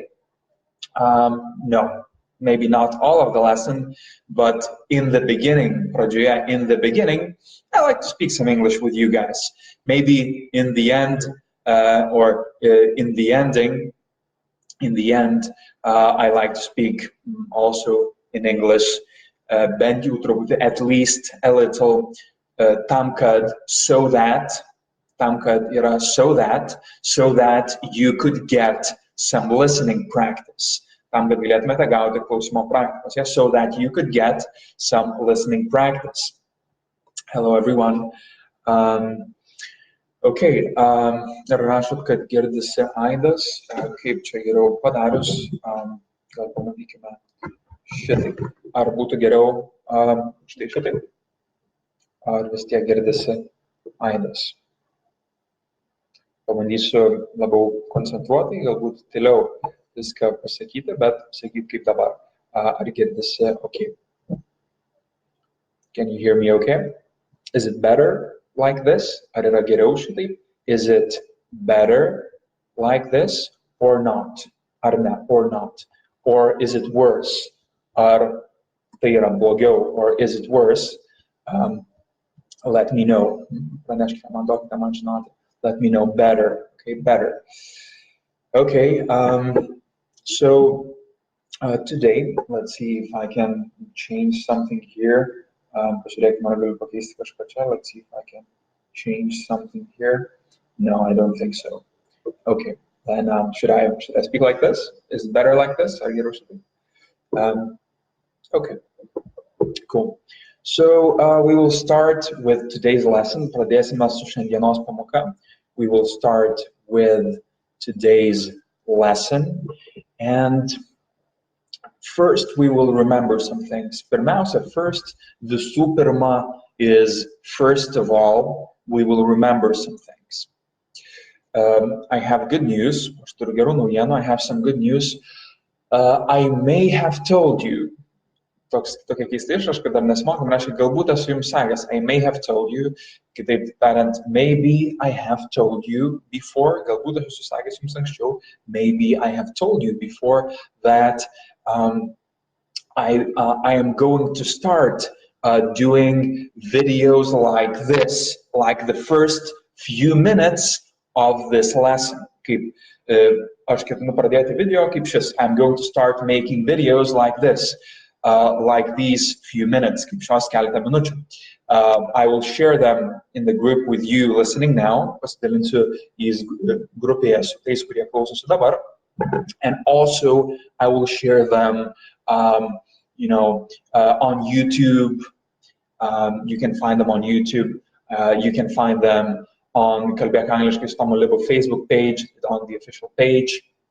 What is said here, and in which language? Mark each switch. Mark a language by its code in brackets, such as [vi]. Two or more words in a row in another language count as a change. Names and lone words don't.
[en] No, maybe not all of the lesson, but in the beginning, in the beginning, I like to speak some English with you guys. Maybe in the end, or in the ending, I like to speak also in English, at least a little, [lt] tam kad, [en] so that you could get some listening practice. [lt] Tam kad galėtumėte gauti klausimo praktikos, [en] yeah? So that you could get some listening practice. Hello everyone. [lt] Okay, rašot, kad girdisi aidas, kaip čia geriau padarius, gal pamatykime šitaip. Ar būtų geriau štai šitaip? Ar vis tiek girdisi aidas? Pabandysiu labiau koncentruotai, galbūt tyliau viską pasakyti, bet sakyti kaip dabar. Ar girdisi [en] okay? Can you hear me okay? Is it better like this? [lt] Ar yra geriau šitaip? [en] Is it better like this or not? [lt] Ar ne, [en] or not? Or is it worse? [lt] Ar tai yra blogiau, [en] or is it worse? Let me know. [lt] Praneškite man, duokite man žinoti. [en] Let me know better. Okay, better. Okay, so today, let's see if I can change something here. [lt] Pažiūrėkime, ar galiu pakeisti kažką čia. [en] Let's see if I can change something here. No, I don't think so. Okay, then should I speak like this? Is it better like this? Okay, cool. So we will start with today's lesson. [lt] Pradėsime su šiandienos pamoka. [en] We will start with today's lesson. And first, we will remember some things. [lt] Pirmiausia, visų pirma [en] is, first of all, we will remember some things. I have good news. [lt] Aš turiu gerų naujienų. [en] I have some good news. I may have told you. [lt] Tokia keista išraiška, dar nesimokam, reiškia, galbūt esu jums sakęs. [en] I may have told you. [lt] Kitaip tariant, [en] maybe I have told you before. [lt] Galbūt aš esu sakęs jums anksčiau. [en] Maybe I have told you before that I am going to start doing videos like this, like the first few minutes of this lesson. [lt] Kaip aš ketinu pradėti video, kaip šis. [en] I'm going to start making videos like this, like these few minutes, [lt] kaip šios keletą minučių. [en] I will share them in the group with you listening now. [lt] Pasidalinsiu jais grupėje su tais, kurie klausosi dabar. [en] And also I will share them on YouTube. You can find them on YouTube. You can find them on Kalbėk Angliškai su Tomu Libu Facebook page, on the official page.